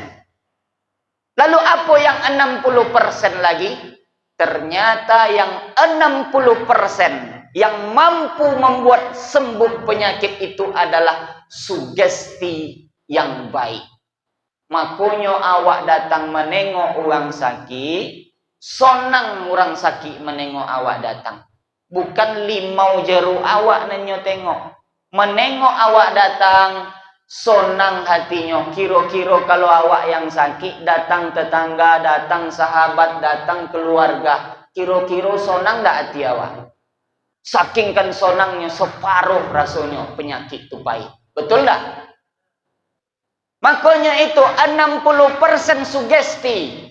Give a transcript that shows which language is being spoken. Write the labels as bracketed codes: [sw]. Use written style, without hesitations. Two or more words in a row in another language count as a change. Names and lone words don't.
[id] Lalu apa yang 60% lagi? Ternyata yang 60% yang mampu membuat sembuh penyakit itu adalah sugesti yang baik. [min] Makanya awak datang menengok orang sakit, sonang orang sakit menengok awak datang. Bukan limau jeru awak nenyo tengok. Menengok awak datang, Sonang hatinya. Kira-kira kalau awak yang sakit, datang tetangga, datang sahabat, datang keluarga, kira-kira sonang tak hati awak? Saking kan sonangnya, separuh rasanya penyakit itu pahit. [id] Betul tak? Makanya itu 60% sugesti.